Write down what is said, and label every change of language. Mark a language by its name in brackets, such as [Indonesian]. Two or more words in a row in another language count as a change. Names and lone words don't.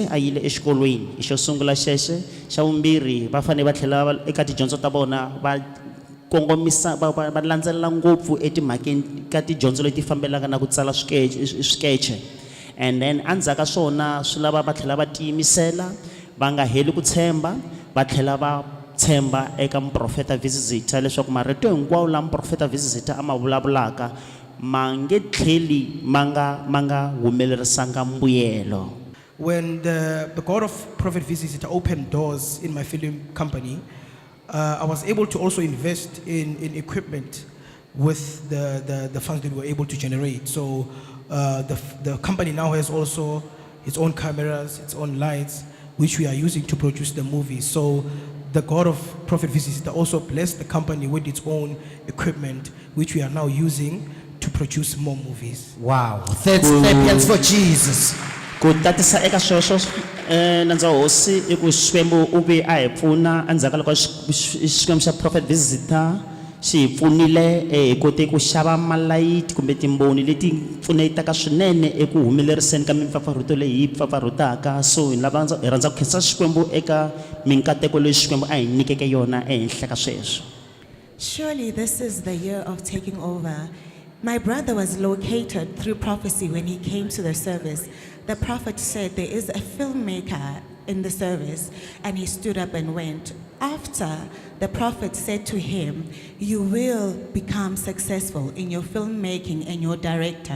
[Tsonga] a yile exikolweni xo sungula xexe xa vumbirhi va fanele va tlhela eka tidyondzo ta vona va kongomisa va landzelela ngopfu etimhakeni ka tidyondzo leti fambelaka na ku tsala swikeche [English] and then [Tsonga] endzhaku ka swona swi lava va tlhela va tiyimisela va nga heli ku tshemba va tlhela va tshemba eka muprofeta V.C Zitha leswaku marito hinkwawo la muprofeta V.C Zitha a ma vulavulaka ma nge tlheli ma nga humelerisanga mbuyelo. [English] When the God of Prophet V.C Zitha opened doors in my film company, I was able to also invest in equipment with the funds that we were able to generate. So the company now has also its own cameras, its own lights, which we are using to produce the movie. So the God of Prophet V.C Zitha also blessed the company with its own equipment, which we are now using to produce more movies. Wow. Let's clap hands for Jesus. [Tsonga] Ku tatisa eka sweswo nandza hosi i ku Xikwembu u ve a hi pfuna endzhaku ka loko Xikwembu xa Prophet V.C Zitha xi hi pfunile hi kote ku xava malayiti kumbe timboni leti pfunetaka swinene eku humeleriseni ka mimpfapfarhuto leyi hi pfapfarhutaka so hi rhandza ku khensa Xikwembu eka minkateko leyi Xikwembu a hi nyikeke yona ehenhla ka sweswo. [English] Surely this is the year of taking over. My brother was located through prophecy when he came to the service. The prophet said there is a filmmaker in the service, and he stood up and went. After, the prophet said to him, you will become successful in your filmmaking and your director.